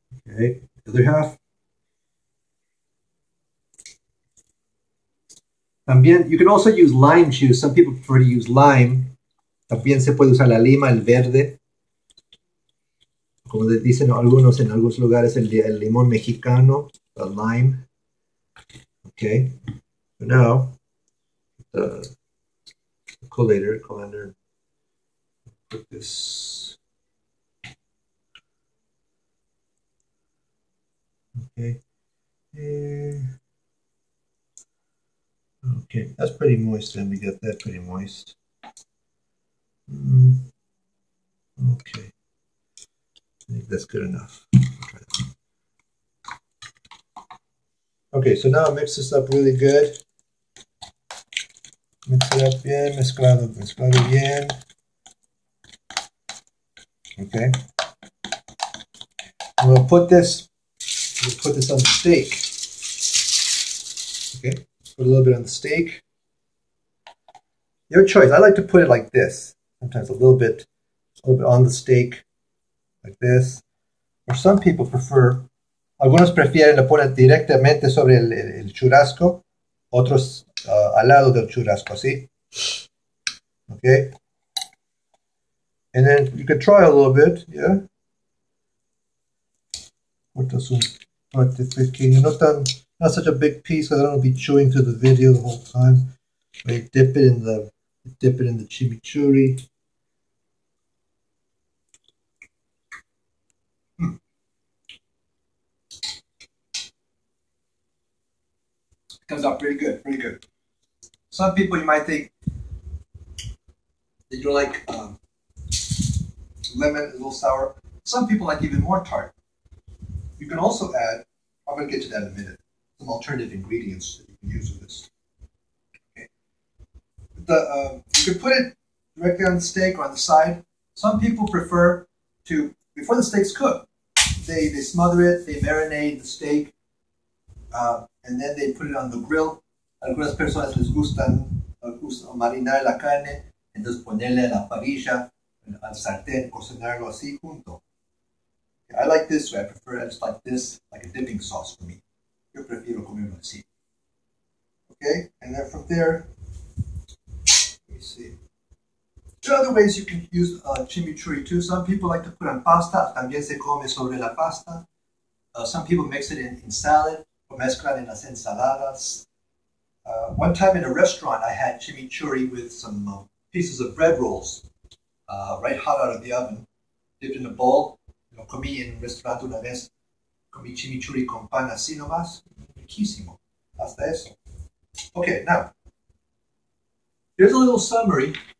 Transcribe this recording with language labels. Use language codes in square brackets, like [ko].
[en] Okay, the other half. [es] También, [en] you can also use lime juice. Some people prefer to use lime. [es] También se puede usar la lima, el verde. Como dicen algunos en algunos lugares, el limón mexicano, [en] the lime. Okay, so now, the colander, put this. Okay. Okay, that's pretty moist, and we got that pretty moist. Okay, I think that's good enough. Okay, so now mix this up really good. Mix it up [es] bien, mezclado bien. [en] Okay. We'll put this on the steak. Okay, put a little bit on the steak. Your choice. I like to put it like this. Sometimes a little bit on the steak, like this. Or some people prefer, [es] algunos prefieren le ponen directamente sobre el churrasco, otros al lado del churrasco, ¿sí? [en] Okay. And then you can try a little bit, yeah. Not such a big piece, because I don't be chewing through the video the whole time. I dip it in the chimichurri. Comes out pretty good, pretty good. Some people, you might think that you like lemon, a little sour. Some people like even more tart. You can also add, I'm going to get to that in a minute, some alternative ingredients that you can use with this. Okay. You can put it directly on the steak or on the side. Some people prefer to, before the steak's cooked, they smother it, they marinate the steak, and then they put it on the grill. [es] Algunas personas les gustan marinar la carne, entonces ponerle a la parrilla, al sartén, cocinarlo así junto. [en] I like this way. I prefer it just like this, like a dipping sauce for me. [es] Yo prefiero comerlo así. [en] Okay, and then from there, let me see. There are other ways you can use chimichurri too. Some people like to put on pasta. [es] También se come sobre la pasta. [en] Some people mix it in salad or [es] mezclan en las ensaladas. [en] One time in a restaurant, I had chimichurri with some pieces of bread rolls, right hot out of the oven, dipped in a bowl. [es] Comí en un restaurante una vez, comí chimichurri con pan así nomás, riquísimo, hasta eso. [en] Okay, now, here's a little summary.